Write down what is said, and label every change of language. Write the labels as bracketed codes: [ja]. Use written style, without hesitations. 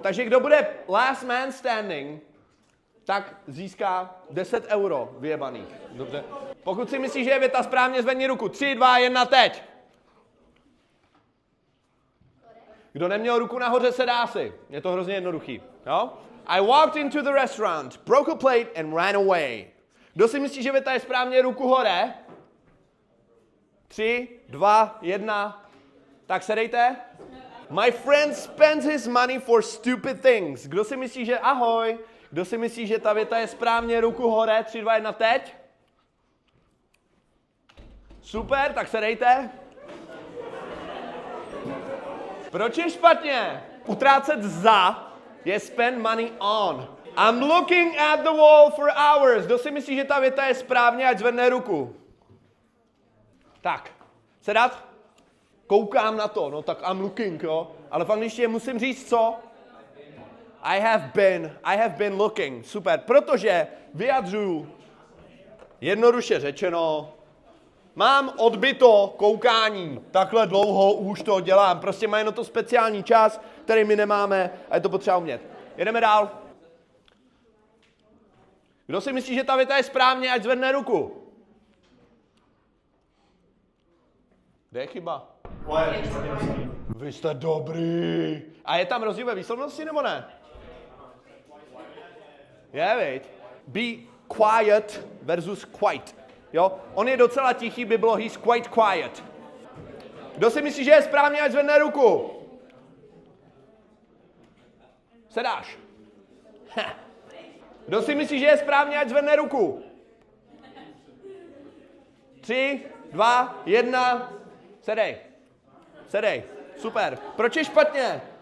[cs] Takže kdo bude [en] last man standing, [cs] tak získá 10 euro vyjebaných. Dobře. Pokud si myslíš, že je věta správně, zvedni ruku. 3, 2, 1, teď. Kdo neměl ruku nahoře, se dá si. Je to hrozně jednoduchý. Jo? [en] I walked into the restaurant, broke a plate and ran away. [cs] Kdo si myslí, že věta je správně, ruku hore? 3, 2, 1. Tak se dejte. [en] My friend spends his money for stupid things. [cs] Kdo si myslí, že ahoj? Kdo si myslí, že ta věta je správně, ruku hore? 3, 2, 1, teď. Super, tak se dejte. Proč je špatně? Utrácet za je [en] spend money on. I'm looking at the wall for hours. [cs] Kdo si myslí, že ta věta je správně, ať zvedne ruku. Tak, sedat? Koukám na to, no tak [en] I'm looking, [cs] jo. Ale v angličtině musím říct co? [en] I have been looking. [cs] Super, protože vyjadřuju, jednoduše řečeno, mám odbyto koukání. Takhle dlouho už to dělám. Prostě mají na to speciální čas, který my nemáme a je to potřeba umět. Jedeme dál. Kdo si myslí, že ta věta je správně, ať zvedne ruku. Kde je chyba? Vy jste dobrý. A je tam rozdíl ve výslovnosti, nebo ne? Je, viď? [en] Be quiet versus quiet. Jo? [cs] On je docela tichý, by bylo [en] he's quite quiet. [cs] Kdo si myslí, že je správně, ať zvedne ruku? Sedáš. Kdo si myslí, že je správně, ať zvedne ruku? 3, 2, 1, sedej. Sedej. Super. Proč je špatně?